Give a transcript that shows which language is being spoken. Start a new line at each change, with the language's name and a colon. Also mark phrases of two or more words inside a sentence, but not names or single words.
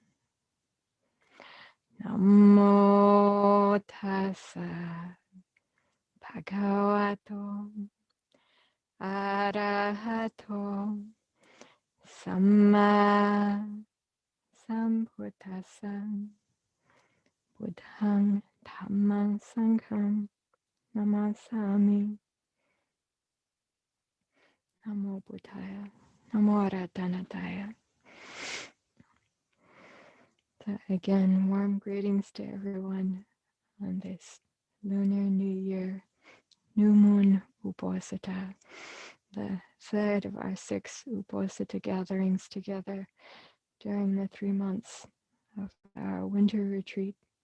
Pali: Namo tassa bhagavato arahato samma sambuddhassa. Buddhang dhammang sangham namasami. Namo Buddhaya. Namo Aratanataya.
English: So again, warm greetings to everyone on this Lunar New Year, New Moon Uposatha, the third of our 6 Uposatha gatherings together during the 3 months of our winter retreat.